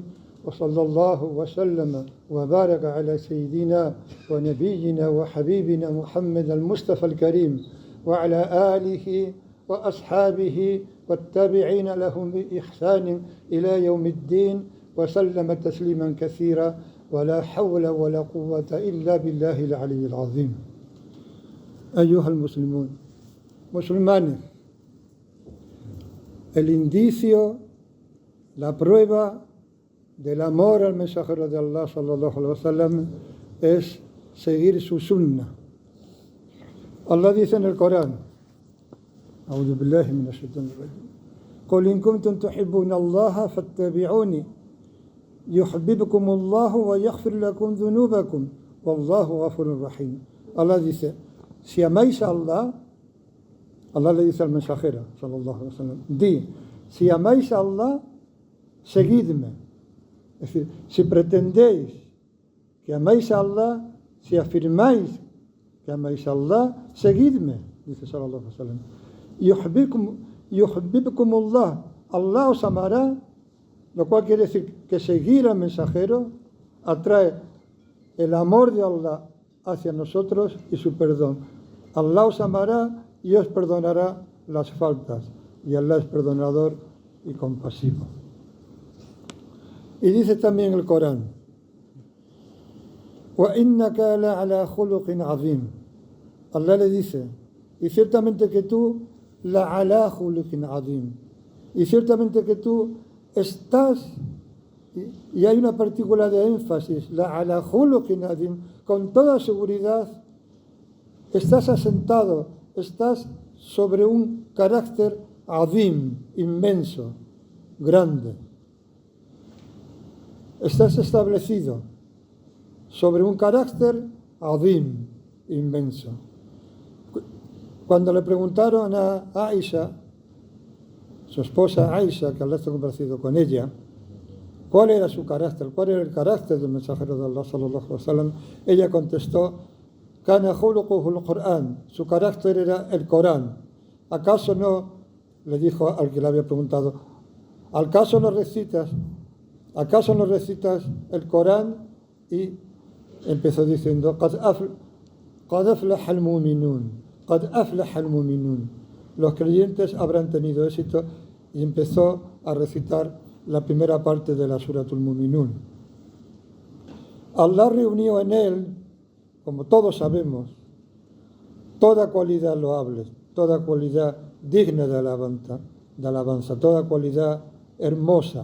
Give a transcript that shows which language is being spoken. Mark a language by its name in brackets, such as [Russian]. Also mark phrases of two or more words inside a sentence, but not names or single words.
[Arabic] وصلى الله وسلم وبارك على سيدنا ونبينا وحبيبنا محمد المصطفى الكريم وعلى آله وأصحابه والتابعين لهم بإحسان إلى يوم الدين وسلم تسليما كثيرا ولا حول ولا قوة إلا بالله العلي العظيم. أيها المسلمون, [Spanish] musulmanes, el indicio, la prueba del amor al mensajero de Allah [Arabic] صلى الله عليه وسلم [Spanish] es seguir su sunna. Allah dice en el Corán: [Arabic] أعوذ بالله من الشيطان الرجيم. قل إن كنتم تحبون الله فاتبعوني يحببكم الله ويغفر لكم ذنوبكم والله غفور رحيم. [Spanish] Allah dice: si amáis a Allah, Allah le dice al mensajero [Arabic] صلى الله عليه وسلم, [Spanish] di, si amáis a Allah, seguidme. Es decir, si pretendéis que amáis a Allah, si afirmáis que amáis a Allah, seguidme, dice [Arabic] صلى الله عليه وسلم. يحبكم الله, [Spanish] Allah os amará, lo cual quiere decir que seguir al mensajero atrae el amor de Allah hacia nosotros y su perdón. Allah os amará y os perdonará las faltas, y Allah es perdonador y compasivo. Y dice también el Corán: [Arabic] وَإِنَّكَ لَعَلَى خُلُقٍ عَظِيمٍ. [Spanish] Allah le dice, y ciertamente que tú [Arabic] لَعَلَى خُلُقٍ عَظِيمٍ, [Spanish] y ciertamente que tú estás, y hay una partícula de énfasis, [Arabic] لَعَلَى خُلُقٍ عَظِيمٍ, [Spanish] con toda seguridad estás asentado, estás sobre un carácter azim, inmenso, grande. Estás establecido sobre un carácter azim, inmenso. Cuando le preguntaron a Aisha, su esposa Aisha, que Allah está complacido con ella, cuál era su carácter, cuál era el carácter del mensajero de Allah [Arabic] صلى الله عليه وسلم, [Spanish] ella contestó: [Arabic] كان خلقه القرآن, [Spanish] su carácter era el Corán. ¿Acaso no, le dijo al que le había preguntado, ¿acaso no recitas el Corán? Y empezó diciendo: [Arabic] قد أفلح المؤمنون قد أفلح المؤمنون. [Spanish] Los creyentes habrán tenido éxito, y empezó a recitar la primera parte de la Suratul Mu'minun. Allah reunió en él, como todos sabemos, toda cualidad loable, toda cualidad digna de alabanza, toda cualidad hermosa.